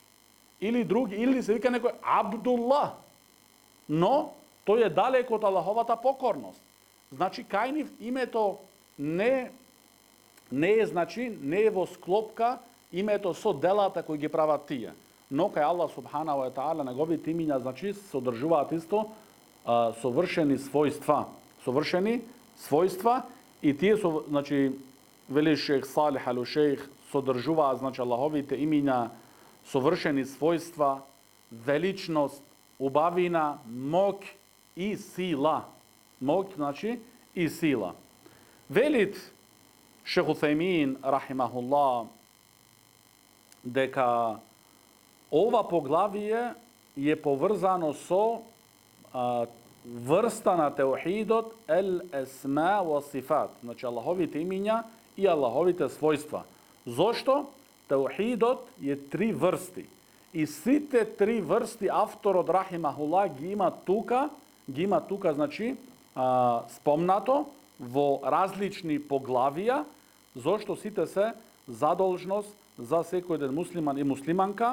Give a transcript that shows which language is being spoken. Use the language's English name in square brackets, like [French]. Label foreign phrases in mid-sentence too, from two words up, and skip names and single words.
[Macedonian] Или се вика некој Абдуллах. Но тој е далеко од Аллаховата покорност. Значи, кај нив името не е, значи, не е во склопка името со делата кои ги прават тие. Но кај Аллах [Arabic] سبحانه وتعالى [Macedonian] неговите имиња, значи, содржуваат исто совршени својства. Совршени својства и тие со, значи, вели шейх Салих ал-Шейх, содржуваат, значи, Аллаховите имиња совршени својства, величност, убавина, мок и сила. Мок, значи, и сила. Велит шейх Уthejmin рахимахуллах дека ова поглавие е поврзано со врста на теухидот [Arabic] الأسماء والصفات, [Macedonian] значи Аллаховите имиња и Аллаховите својства. Зошто? Теухидот е три врсти. И сите три врсти авторот рахимахуллах ги има тука, значи, спомнато во различни поглавија, зошто сите се задолжност за секој еден муслиман и муслиманка.